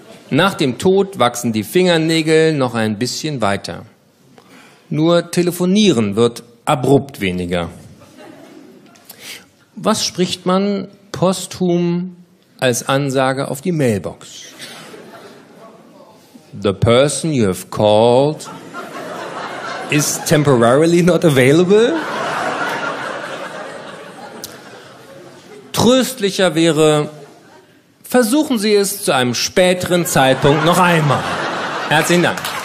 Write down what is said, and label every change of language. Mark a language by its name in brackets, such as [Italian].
[German] Nach dem Tod wachsen die Fingernägel noch ein bisschen weiter. Nur telefonieren wird abrupt weniger. Was spricht man posthum als Ansage auf die Mailbox? [English] The person you have called is temporarily not available. [German] Tröstlicher wäre, versuchen Sie es zu einem späteren Zeitpunkt noch einmal. Herzlichen Dank.